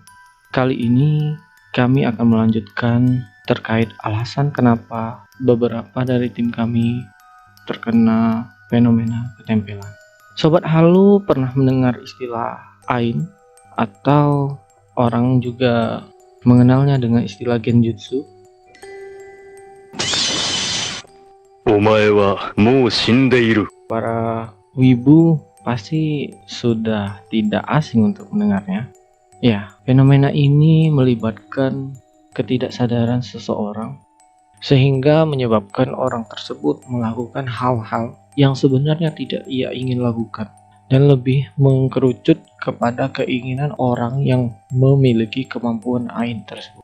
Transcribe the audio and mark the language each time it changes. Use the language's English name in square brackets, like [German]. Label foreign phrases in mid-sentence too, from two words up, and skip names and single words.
[Indonesian] Kali ini, kami akan melanjutkan terkait alasan kenapa beberapa dari tim kami terkena fenomena ketempelan. Sobat Halu pernah mendengar istilah Ain atau orang juga mengenalnya dengan istilah Genjutsu? [Japanese] お前はもう死んでいる。 [Indonesian] Para wibu pasti sudah tidak asing untuk mendengarnya. Ya, fenomena ini melibatkan ketidaksadaran seseorang sehingga menyebabkan orang tersebut melakukan hal-hal yang sebenarnya tidak ia ingin lakukan dan lebih mengkerucut kepada keinginan orang yang memiliki kemampuan Ain tersebut.